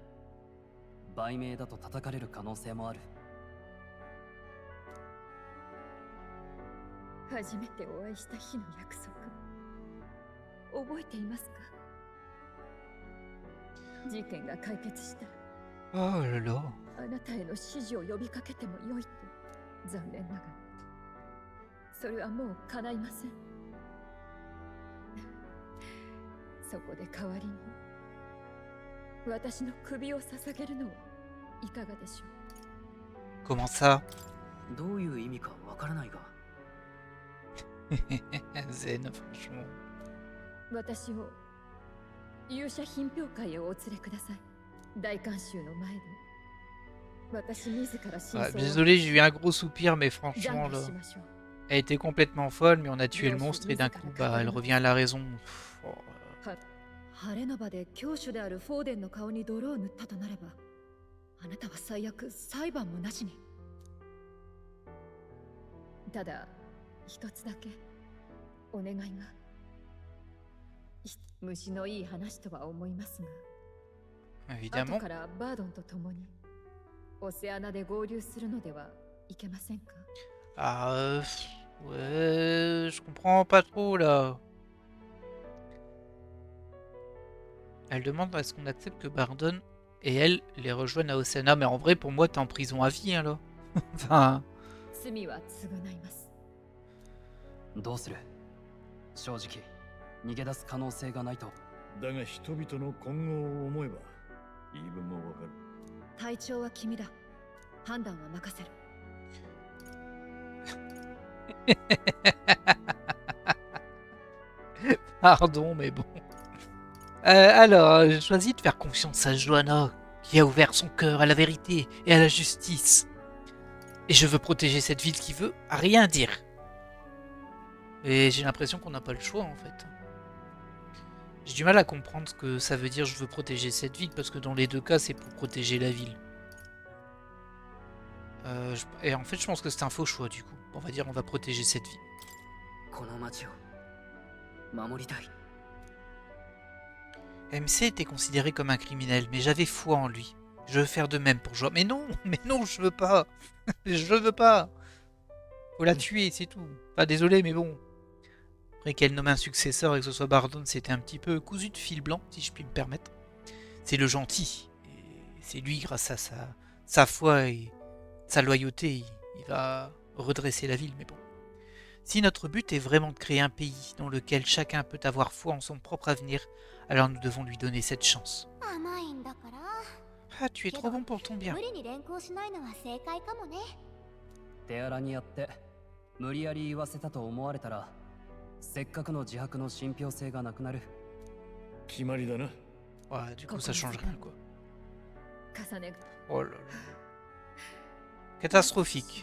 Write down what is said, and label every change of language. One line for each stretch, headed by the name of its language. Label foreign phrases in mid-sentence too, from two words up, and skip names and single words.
Japanese: 売名だと叩かれる可能性もある。初めてお会いした日の約束、覚えていますか？事件が解決したら
French: Oh là là.
Japanese: あなたへの指示を呼びかけてもよいと。残念ながらそれはもう叶いません。そこで代わりに私の首を捧げるのはいかがでしょう。
French: Comment ça?
Japanese: どういう意味かわからないが。
French: Zen, franchement.
Japanese: 私を勇者品評会へお連れください。大観衆の前で私自ら真
French: Ah,
Japanese: 相を
French: désolé, j'ai eu un gros soupir, mais franchement,
Japanese: 懺悔
French: là,
Japanese: しましょう。
French: Elle était complètement folle, mais on a tué le monstre et d'un coup, bah, elle revient à la raison. Pff, oh,
Japanese: 晴れの場で教主であるフォーデンの顔に泥を塗ったとなれば、あなたは最悪裁判もなしに。ただ一つだけお願いが。虫のいい話とは思いますが、後
French: évidemment.
Japanese: からバードンと共にオセアナで合流するのではいけませんか？
French: Ah, ouais, je comprends pas trop là. Elle demande à ce qu'on accepte que Bardon et elle les rejoignent à Oceana, mais en vrai, pour moi, t'es en prison à vie, hein, là. Enfin,
Japanese: 罪は償います。どうする？正直逃げ出す可能性がないと。だが人々の今後を思えば言い分もわかる。隊長は君だ。判断は任せる。
French: pardon, mais bon. Alors, j'ai choisi de faire confiance à Johanna, qui a ouvert son cœur à la vérité et à la justice. Et je veux protéger cette ville qui veut rien dire. Et j'ai l'impression qu'on n'a pas le choix, en fait. J'ai du mal à comprendre ce que ça veut dire je veux protéger cette ville, parce que dans les deux cas, c'est pour protéger la ville. Et en fait, je pense que c'est un faux choix, du coup. On va dire on va protéger cette ville.
Japanese: この町を守りたい。
French: MC était considéré comme un criminel, mais j'avais foi en lui. Je veux faire de même pour Johanna. Mais non, je veux pas. Je veux pas. Faut la tuer, c'est tout. Pas désolé, mais bon. Après qu'elle nomme un successeur et que ce soit Bardon, c'était un petit peu cousu de fil blanc, si je puis me permettre. C'est le gentil. Et c'est lui, grâce à sa foi et sa loyauté, il va redresser la ville, mais bon. Si notre but est vraiment de créer un pays dans lequel chacun peut avoir foi en son propre avenir, alors nous devons lui donner cette chance.
Japanese: 甘いんだから。
French: Ah, tu es trop bon pour ton bien.
Japanese: 無理に連行しないのは正解かもね。手荒にやって無理やり言わせたと思われたら、せっかくの自白の信憑性がなくなる。決まりだな。
French: Ouais, du coup, ça change rien, quoi.
Japanese: 重ねが
French: Oh là là. Catastrophique.